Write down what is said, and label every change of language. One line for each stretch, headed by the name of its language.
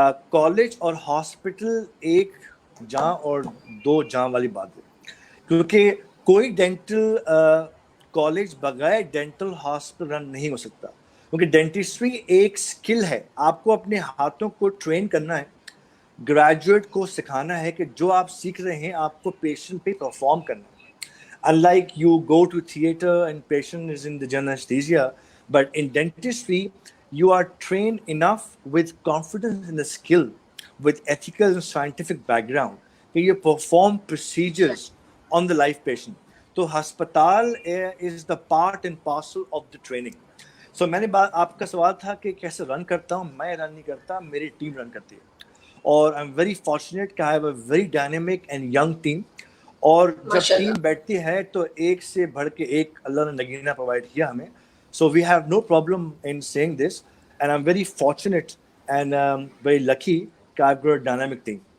Urdu: College اور hospital ایک جاں اور دو جاں والی بات ہے، کیونکہ کوئی ڈینٹل کالج بغیر ڈینٹل ہاسپٹل رن نہیں ہو سکتا، کیونکہ ڈینٹسٹری ایک سکل ہے، آپ کو اپنے ہاتھوں کو ٹرین کرنا ہے، گریجویٹ کو سکھانا ہے کہ جو آپ سیکھ رہے ہیں آپ کو پیشنٹ پہ پرفارم کرنا ہے.
English: Unlike you go to theater and patient is in the general anesthesia, but in dentistry you are trained enough with confidence in the skill, with ethical and scientific background کہ you perform procedures on the live patient. تو ہسپتال is the part and parcel of the training.
Urdu: So میں نے آپ کا سوال تھا کہ کیسے رن کرتا ہوں، میں رن نہیں کرتا، میری ٹیم رن کرتی ہے، اور
English: I am very fortunate
Urdu: کہ
English: I have a very dynamic and young team.
Urdu: اور جب ٹیم بیٹھتی ہے تو ایک سے بڑھ کے ایک اللہ نے نگینہ پرووائڈ کیا ہمیں.
English: So we have no problem in seeing this and I am very fortunate and very lucky کہ I have got a dynamic team.